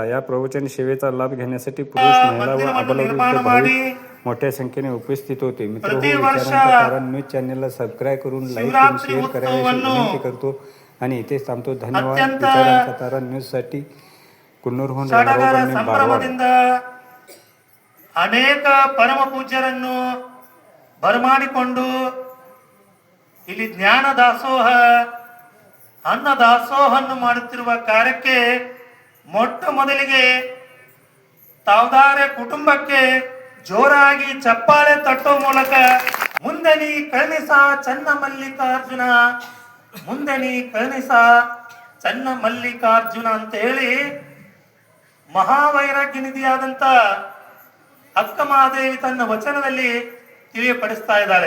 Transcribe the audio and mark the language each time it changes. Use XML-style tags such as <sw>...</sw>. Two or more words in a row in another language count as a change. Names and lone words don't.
<mr>या प्रवचन सेवेचा लाभ घेण्यासाठी पुरुष, महिला व आबालवृद्ध भाविक मोठ्या संख्येने उपस्थित होते. मित्र, विचारांचा तारा न्यूज चॅनेलला सबस्क्राईब करून लाईक करून शेअर करायची विनंती करतो आणि इथेच थांबतो. धन्यवाद. विचारांचा तारा न्यूजसाठी कुन्नूरहून</mr> <kn>ಸಂಭ್ರಮದಿಂದ ಅನೇಕ ಪರಮ ಪೂಜ್ಯರನ್ನು ಬರಮಾಡಿಕೊಂಡು ಇಲ್ಲಿ ಜ್ಞಾನ ದಾಸೋಹ ಅನ್ನ ದಾಸೋಹವನ್ನು ಮಾಡುತ್ತಿರುವ ಕಾರ್ಯಕ್ಕೆ ಮೊಟ್ಟ ಮೊದಲಿಗೆ ತಾವದಾರೆ ಕುಟುಂಬಕ್ಕೆ ಜೋರಾಗಿ ಚಪ್ಪಾಳೆ ತಟ್ಟೋ ಮೂಲಕ ಮುಂದೆ ನೀ ಕರುಣಿಸ ಚನ್ನ ಮಲ್ಲಿಕಾರ್ಜುನ, ಮುಂದೆ ನೀ ಕರುಣಿಸ ಚನ್ನ ಮಲ್ಲಿಕಾರ್ಜುನ ಅಂತ ಹೇಳಿ ಮಹಾವೈರಾಗ್ಯ ನಿಧಿಯಾದಂತ ಅಕ್ಕ ಮಹಾದೇವಿ ತನ್ನ ವಚನದಲ್ಲಿ ತಿಳಿಯಪಡಿಸ್ತಾ ಇದ್ದಾಳೆ.</kn>